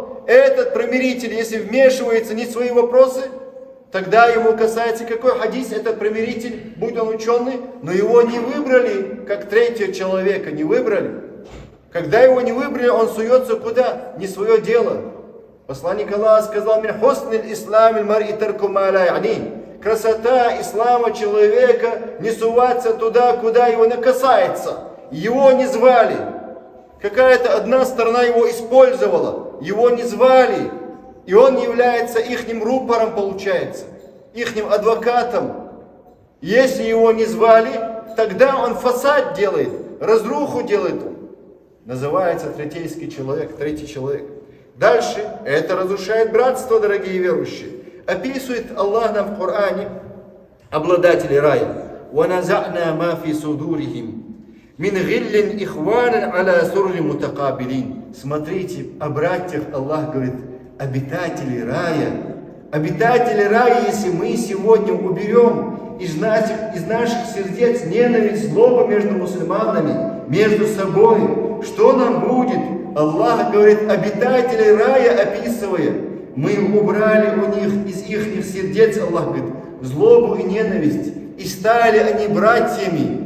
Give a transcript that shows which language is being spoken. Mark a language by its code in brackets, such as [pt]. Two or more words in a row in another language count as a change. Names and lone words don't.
[ru] Этот примиритель, если вмешивается не в свои вопросы, тогда ему касается какой хадис, этот примиритель, будь он ученый, но его не выбрали, как 3-го человека, не выбрали. Когда его не выбрали, он суется куда? Не свое дело. Посланник Аллаха сказал: [ar] «من حسن إسلام المرء ترك ما لا يعني». [ru] Красота ислама человека не суваться туда, куда его не касается. Его не звали. Какая-то одна сторона его использовала. Его не звали. И он является ихним рупором, получается. Ихним адвокатом. Если его не звали, тогда он фасад делает. Разруху делает. Называется третейский человек, 3-й человек. Дальше, это разрушает братство, дорогие верующие. Описывает Аллах нам в Коране обладателей рая. [ar] وَنَزَعْنَا مَا فِي صُدُورِهِمْ مِنْ غِلٍّ إِخْوَانًا عَلَى سُرُرٍ مُتَقَابِلِينَ. [ru] Смотрите, о братьях Аллах говорит, обитатели рая. Обитатели рая, если мы сегодня уберем из наших сердец ненависть, злобу между мусульманами, между собой, что нам будет? Аллах говорит, обитатели рая, описывая, мы убрали у них из их сердец, Аллах говорит, злобу и ненависть, и стали они братьями.